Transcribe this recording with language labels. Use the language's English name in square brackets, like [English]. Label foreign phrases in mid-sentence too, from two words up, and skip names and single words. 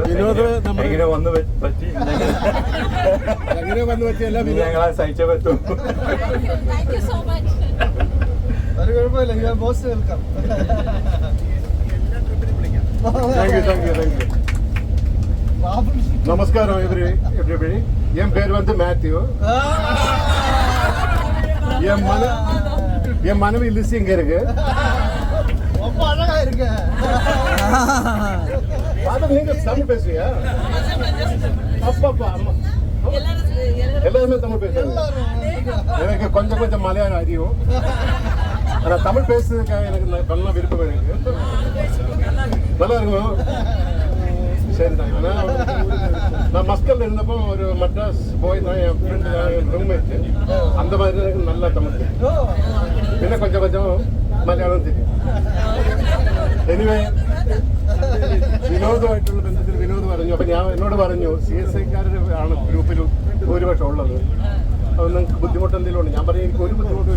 [Malayalam] എങ്ങനെ വന്നു പറ്റി ഞങ്ങളെ സഹിച്ചേ പറ്റൂ. നമസ്കാരം everybody. [Tamil] என் பேர் வந்து மேத்யூ. என் மனைவி லிசி இங்க இருக்கு. ரொம்ப அழகா இருக்கு. அது நீங்க தமிழ் பேசுறியா? அப்பா அம்மா எல்லாருமே தமிழ் பேசுறாங்க. எனக்கு கொஞ்சம் மலையாளம் அறியும். ஆனா தமிழ் பேசுறதுக்காக எனக்கு நல்ல விருப்பம் இருக்கு. நல்லா இருக்கும். சரிதான். ஆனால் நான் மஸ்கல்ல இருந்தப்போ ஒரு மட்ராஸ் போய் தான் என் ஃப்ரெண்டு என் ரூம்மேட்டு அந்த மாதிரி எனக்கு நல்லா தமிழ் പിന്നെ கொஞ்சம் മലയാളം தெரியும். [Malayalam] എനിവേ വിനോദമായിട്ടുള്ള ബന്ധത്തിൽ വിനോദ് പറഞ്ഞു. അപ്പം ഞാൻ എന്നോട് പറഞ്ഞു CSIക്കാരാണ് ഗ്രൂപ്പിൽ ഭൂരിപക്ഷം ഉള്ളത്. അപ്പോൾ നിങ്ങൾക്ക് ബുദ്ധിമുട്ട് എന്തെങ്കിലും ഉണ്ട്? ഞാൻ പറഞ്ഞു എനിക്ക് ഒരു ബുദ്ധിമുട്ടുമില്ല.